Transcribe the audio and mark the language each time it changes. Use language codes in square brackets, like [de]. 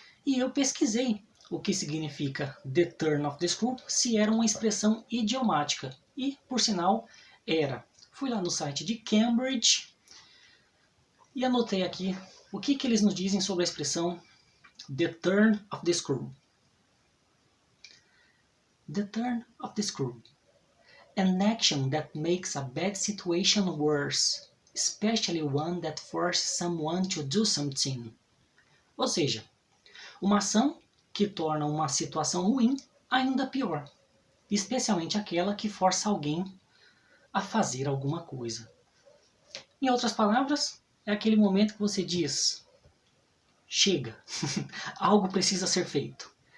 [pt] E eu pesquisei o que significa The Turn of the Screw, se era uma expressão idiomática. E, por sinal, era. Fui lá no site de Cambridge e anotei aqui o que eles nos dizem sobre a expressão The Turn of the Screw. [en] The turn of the screw. An action that makes a bad situation worse, especially one that forces someone to do something. [pt] Ou seja, uma ação que torna uma situação ruim ainda pior, especialmente aquela que força alguém a fazer alguma coisa. Em outras palavras, é aquele momento que você diz: chega, algo precisa ser feito.